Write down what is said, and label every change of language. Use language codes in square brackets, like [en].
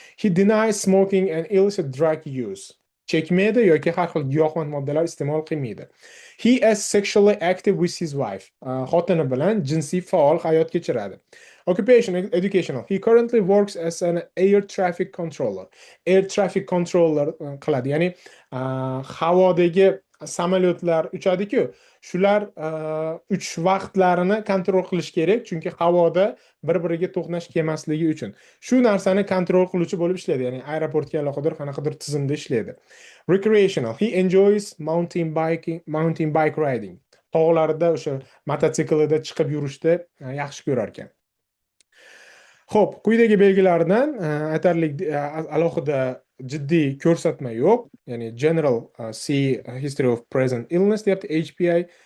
[en] He denies smoking and illicit drug use. [uz] Chekmaydi yoki har xil giyohvand moddalar iste'mol qilmaydi. [en] He is sexually active with his wife. [uz] Xotini bilan jinsiy faol hayot kechiradi. [en] Occupation, educational. He currently works as an air traffic controller. [uz] Air traffic controller qiladi. Ya'ni havodagi samolyotlar uchadi-ku, shular uchish vaqtlarini kontrol qilish kerak, chunki havoda bir-biriga to'qnash kelmasligi uchun. Shu narsani kontrol qiluvchi bo'lib ishlaydi, ya'ni aeroportga aloqador qanaqadir tizimda ishlaydi. [en] Recreational. He enjoys mountain bike riding. [uz] Tog'larda o'sha mototsiklida chiqib yurishni yaxshi ko'rar ekan. Xo'p, quyidagi belgilardan aytarlik alohida jiddiy ko'rsatma yo'q. Ya'ni [en] general see history of present illness [uz] deyapti HPI.